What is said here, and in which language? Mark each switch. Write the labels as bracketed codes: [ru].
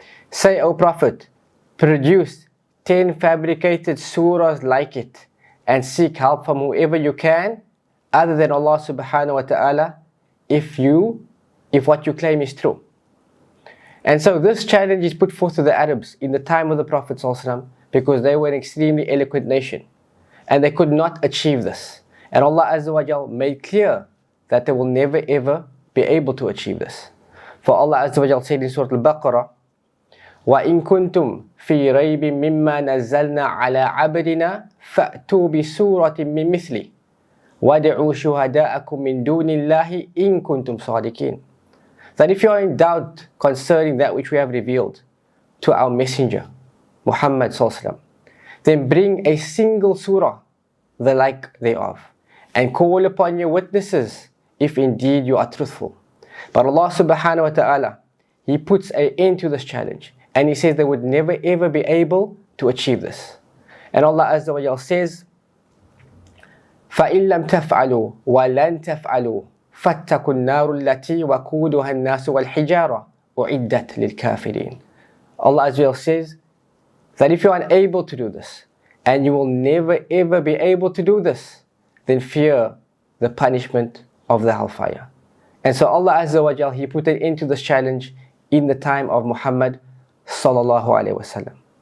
[en] Say, O Prophet, produce 10 fabricated surahs like it, and seek help from whoever you can, other than Allah subhanahu wa ta'ala, if what you claim is true. And so this challenge is put forth to the Arabs in the time of the Prophet ﷺ, because they were an extremely eloquent nation, and they could not achieve this. And Allah Azza wa Jal made clear that they will never ever be able to achieve this. For Allah Azza wa Jal said in Surah Al-Baqarah, [ar] وَإِن كُنتُمْ فِي رَيْبٍ مِّمَّا نَزَّلْنَا عَلَىٰ عَبْدِنَا فَأْتُوا بِسُورَةٍ مِّن مِّثْلِهِ وَادْعُوا شُهَدَاءَكُم مِّن دُونِ اللَّهِ إِن كُنتُمْ صَادِقِينَ. [en] That if you are in doubt concerning that which we have revealed to our messenger, Muhammad sallallahu alaihi wasallam, then bring a single surah, the like thereof, and call upon your witnesses if indeed you are truthful. But Allah subhanahu wa ta'ala, He puts an end to this challenge, and He says they would never ever be able to achieve this. And Allah Azza wa Jal says, [ar] فَإِن لَمْ تَفْعَلُوا وَلَنْ تَفْعَلُوا فَاتَّقُوا النَّارُ الَّتِي وَقُودُهَا النَّاسُ وَالْحِجَارَةُ أُعِدَّتْ لِلْكَافِرِينَ. [en] Allah Azza wa Jal says that if you are unable to do this, and you will never ever be able to do this, then fear the punishment of the hellfire. And so Allah Azza wa Jal, He put an end to this challenge in the time of Muhammad sallallahu alaihi wasallam.